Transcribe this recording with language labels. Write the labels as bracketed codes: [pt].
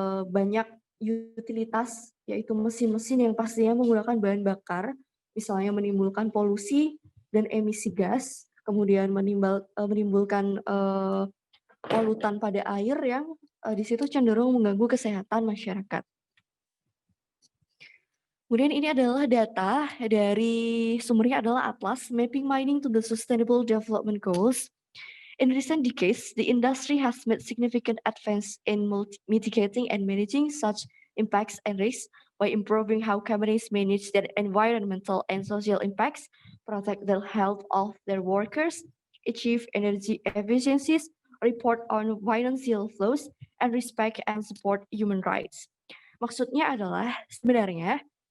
[id] banyak utilitas, yaitu mesin-mesin yang pastinya menggunakan bahan bakar, misalnya menimbulkan polusi dan emisi gas, kemudian menimbulkan polutan pada air yang di situ cenderung mengganggu kesehatan masyarakat. Kemudian ini adalah data dari sumbernya adalah Atlas Mapping Mining to the Sustainable Development Goals. [en] In recent decades, the industry has made significant advances in mitigating and managing such impacts and risks by improving how companies manage their environmental and social impacts, protect the health of their workers, achieve energy efficiencies, report on financial flows, and respect and support human rights. [id] Maksudnya adalah sebenarnya